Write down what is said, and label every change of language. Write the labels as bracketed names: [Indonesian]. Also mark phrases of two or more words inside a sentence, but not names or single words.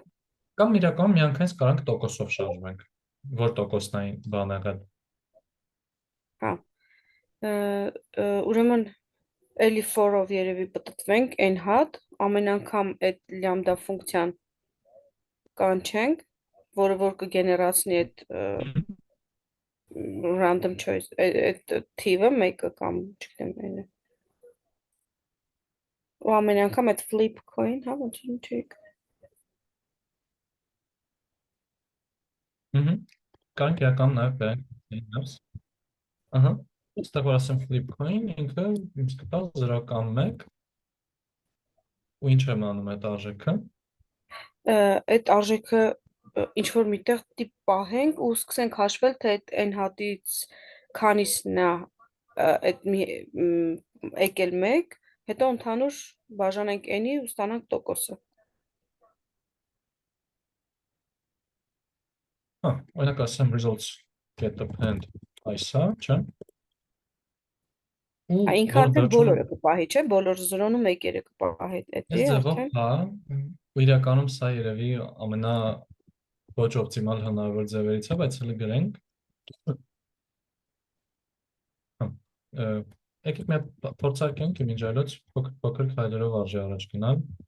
[Armenian] Կամ իրականում միանգամից կարանք տոկոսով շարժվենք։ Որ տոկոսն այն բան եղել։ Հա։ Ուրեմն էլի for-ով երևի պտտվենք n հատ, ամեն անգամ այդ լամբդա ֆունկցիան կանչենք, որը որ կգեներացնի այդ [English] random choice, [Armenian] այդ թիվը մեկը կամ չգիտեմ այնը։ Ու ամեն անգամ այդ [English] flip coin, [Armenian] հա, ոնց որ չեք։ Կարանք իրականում նաև բերենք։ Ահա։ Ստեղ որ ասեմ [English] flip coin, [Armenian] ինքը ինձ կտա 0.1 ու ինչ եմ անում այդ արժեքը։ Այդ արժեքը ինչ որ միտեղ տիպ պահենք ու սկսենք հաշվել, թե այդ n հատից քանիսն է այդ եկել 1, հետո ընդհանուր բաժանենք n-ի ու ստանանք տոկոսը։ Օրինակ ասեմ [English] results get append [Armenian] այսա, չէ՞։ Ու Ինքը արդեն բոլորը կպահի, չէ՞, բոլոր 0-ն ու 1-երը կպահի, Այս էդի ձևով, արդեն։ հա, ու իրականում սա երևի ամենա ոչ օպտիմալ հնարավոր ձևերից է, բայց հələ գրենք։ Եկեք մի հատ փորձարկենք իմ ինժայլոց փոքր քայլերով արժի առաջ գնալ։